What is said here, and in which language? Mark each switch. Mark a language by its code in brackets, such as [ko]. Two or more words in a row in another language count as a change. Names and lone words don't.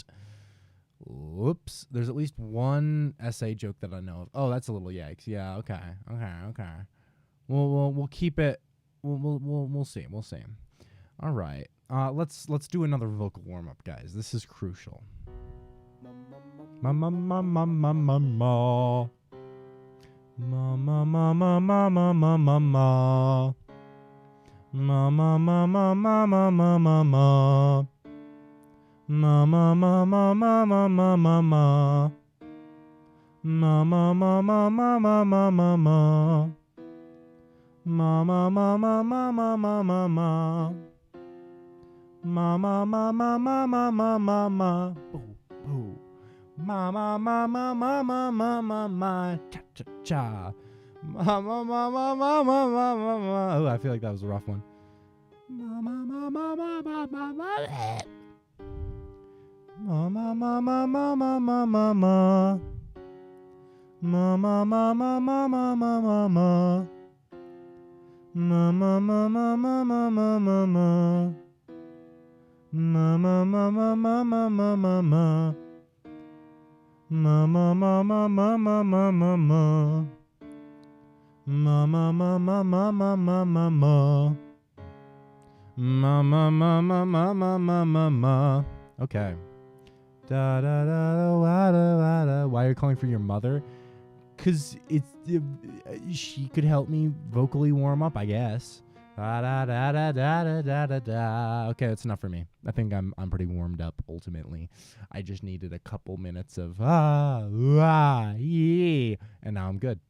[en] Whoops. There's at least one essay joke that I know of. Oh, that's a little yikes. Yeah. Okay. We'll keep it. We'll see. All right. Let's do another vocal warm up, guys. This is crucial. Ma ma ma ma ma ma ma. Ma ma ma ma ma ma ma ma ma. Ma ma ma ma ma ma ma ma ma. Ma ma ma ma ma ma ma ma ma. Ma ma ma ma ma ma ma ma ma. Ma ma ma ma ma ma ma ma ma. Ma ma ma ma ma ma ma ma ma. Boo. Ma ma ma ma ma ma ma ma ma. Cha cha cha. Ma ma ma ma ma ma ma ma ma. Oh, I feel like that was a rough one. Ma ma ma ma ma ma ma ma. Ma ma ma ma ma ma ma ma ma. Ma ma ma ma ma ma ma ma ma. Ma ma ma ma ma ma ma ma ma. Ma ma ma ma ma ma ma ma ma. Ma ma ma ma ma ma ma ma ma. Ma ma ma ma ma ma ma ma ma. Ma ma ma ma ma ma ma ma ma. Okay. Da da da da wa da wa da. Why are you calling for your mother? 'Cause she could help me vocally warm up, I guess. Da da da da da da da da. Okay, that's enough for me. I think I'm pretty warmed up ultimately. I just needed a couple minutes of yeah, and now I'm good.